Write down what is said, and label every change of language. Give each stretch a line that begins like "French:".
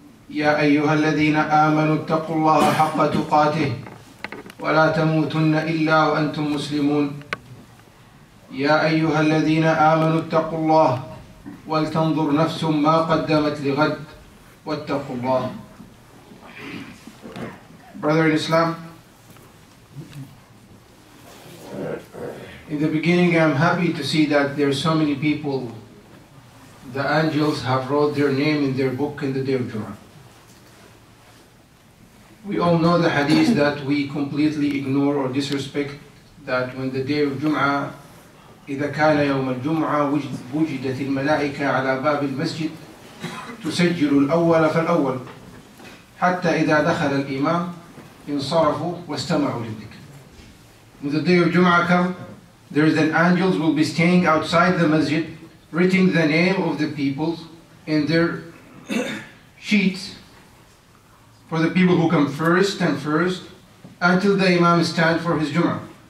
Arabic: يا أيها الذين آمنوا اتقوا الله حق تقاته ولا تموتن إلا وأنتم مسلمون يا أيها الذين آمنوا اتقوا الله ولتنظر نفس ما قدمت لغد واتقوا الله.
English: Brother in Islam, in the beginning I'm happy to see that there are so many people, the angels have wrote their name in their book in the day of Jum'ah. We all know the hadith that we completely ignore or disrespect, that when the day of Jum'ah
Arabic: إذا كان يوم الجمعة وجدت الملائكة على باب المسجد تسجل الأول فالأول حتى إذا دخل الإمام انصرفوا واستمعوا للذكر.
English: When the day of Jum'ah comes, there is an angels will be staying outside the masjid, writing the name of the people in their sheets for the people who come first and first until the Imam stands for his Jum'ah.